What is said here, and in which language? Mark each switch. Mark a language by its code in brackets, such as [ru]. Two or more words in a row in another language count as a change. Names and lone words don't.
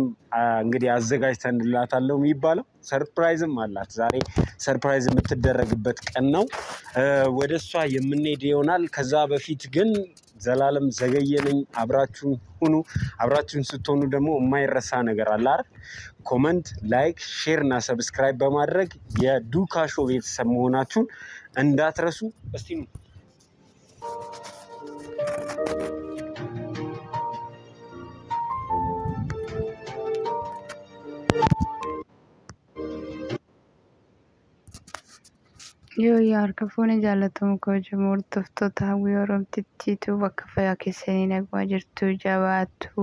[am] እንግዲህ አዘጋጅተንላታለሁ የሚባለው ሰርፕራይዝም አላት ዛሬ ሰርፕራይዝ የምትደረግበት ቀን ነው ወደሷ የምንሄድ ይሆናል ከዛ በፊት ግን ዘላለም ዘገየነኝ አብራችሁን ሁኑ አብራችሁን ስትሆኑ ደግሞ የማይረሳ ነገር አለ አይደል [en] comment like share [am] እና ሰብስክራይብ በማድረግ የዱካሾ ቤተሰብ መሆናችሁን እንዳትረሱ እስቲ ነው [om] Yoo harkafuun jaallatamu kabajamoo hordoftoota hawwii Oromtiitu bakka fayyaa keessanii nagaa jirtu jabaattu